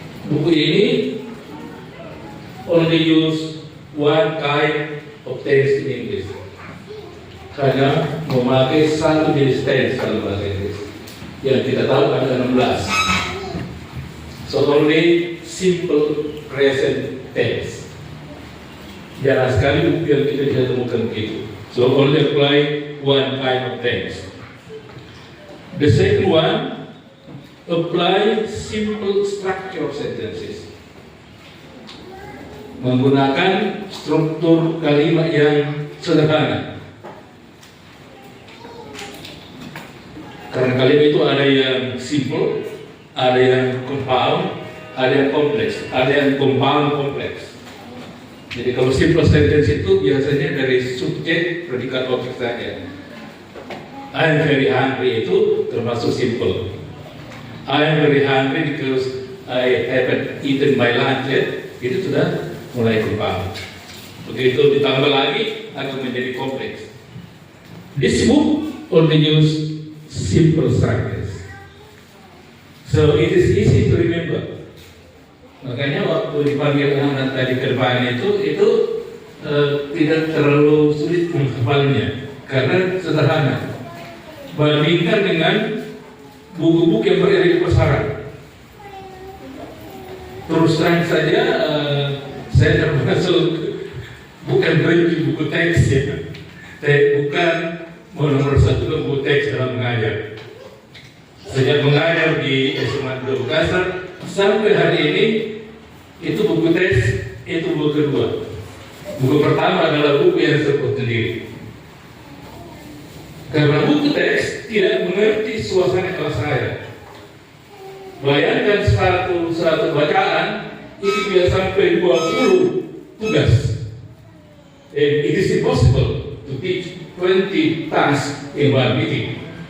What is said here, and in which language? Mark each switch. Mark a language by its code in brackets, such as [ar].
[id] Buku ini [en] only use one kind of text in English, [id] karena memakai satu jenis tense dalam bahasa Inggris yang kita tahu ada 16. [en] So only simple present tense. [id] Jarang sekali buku yang kita bisa temukan begitu. [en] So only apply one kind of tense. The second one, apply simple structure sentences. [id] Menggunakan struktur kalimat yang sederhana. Karena kalimat itu ada yang simple, ada yang compound, ada yang kompleks, ada yang compound kompleks. Jadi kalau simple sentence itu biasanya dari subjek, predikat, objek saja. [en] I am very hungry [id] itu termasuk [en] simple. I am very hungry because I haven't eaten my lunch yet. [id] Itu sudah mulai compound. Begitu ditambah lagi akan menjadi kompleks. [en] This book only use simple structures. So it is easy to remember. [id] Makanya waktu dipanggil anak tadi ke depan itu tidak terlalu sulit menghafalnya karena sederhana. Bandingkan dengan buku-buku yang berada di pasaran. Terus terang saja, saya termasuk bukan benci buku teks ya. Saya bukan nomor satu buku teks dalam mengajar. Sejak mengajar di SMA Makassar sampai hari ini, itu buku teks, itu buku kedua. Buku pertama adalah buku yang disebut sendiri. Karena buku teks tidak mengerti suasana kelas saya. Bayangkan satu bacaan itu bisa sampai 20 tugas. [en] And it is impossible to teach 20 tasks in one meeting.